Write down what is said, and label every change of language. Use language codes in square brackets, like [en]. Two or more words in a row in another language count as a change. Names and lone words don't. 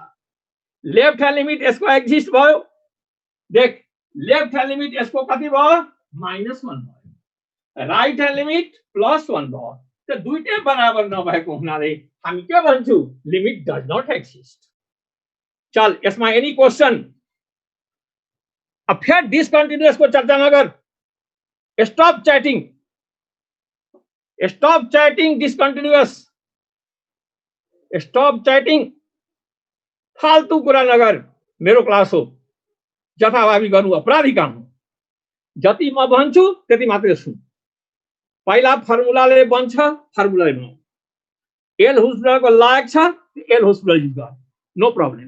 [en] left hand limit [ne] यसको एक्जिस्ट भयो, देख [en] left hand limit [ne] यसको कति भयो, -1 भयो, [en] right hand limit [ne] +1 भयो। त दुईटै बराबर नभएको हुनाले हामी के भन्छौ, [en] limit does not exist. [ne] चल यसमा [en] any question? [ne] अब फिर डिसकन्टिन्युअस को चर्चा नगर, [en] stop chatting discontinuous, stop chatting, [ne] फाल्तु कुरा नगर। मेरो क्लास हो, जथाभावी गर्नु अपराधी काम हो। जति म भन्छु त्यति मात्रै सुन। पहिला फर्मुलाले बन्छ, फर्मुलाले बनाऊ। एल हुस्टरको लायक छ, एल हुस्टर युज गर, [en] no problem.